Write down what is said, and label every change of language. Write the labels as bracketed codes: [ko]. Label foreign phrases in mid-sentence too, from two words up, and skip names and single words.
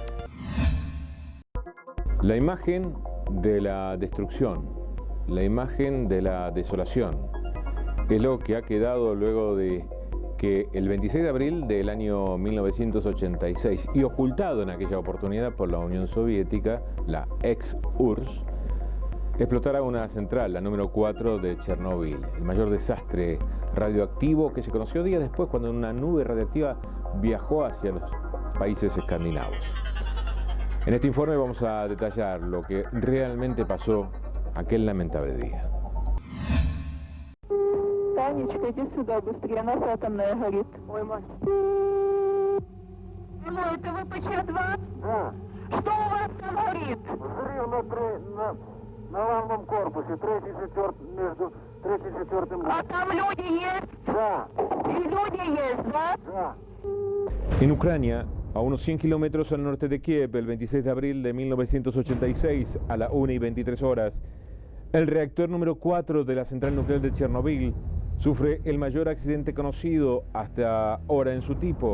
[es] La imagen de la destrucción, la imagen de la desolación, es lo que ha quedado luego de que el 26 de abril del año 1986, y ocultado en aquella oportunidad por la Unión Soviética, la ex-URSS, explotara una central, la número 4 de Chernóbil, el mayor desastre radioactivo que se conoció días después cuando una nube radiactiva viajó hacia los países escandinavos. En este informe vamos a detallar lo que realmente pasó aquel lamentable día. [ru] Танечка, иди сюда быстрее, нас атомная горит. Ой, мать. Алло, это ВПЧ-2? Да. Что у вас там горит? Взрыв на главном корпусе, между 3 и 4. А там люди есть? Да. И люди есть, да? Да. [es] En Ucrania, a unos 100 kilómetros al norte de Kiev, el 26 de abril de 1986, a las 1:23 horas, el reactor número 4 de la central nuclear de Chernóbil sufre el mayor accidente conocido hasta ahora en su tipo.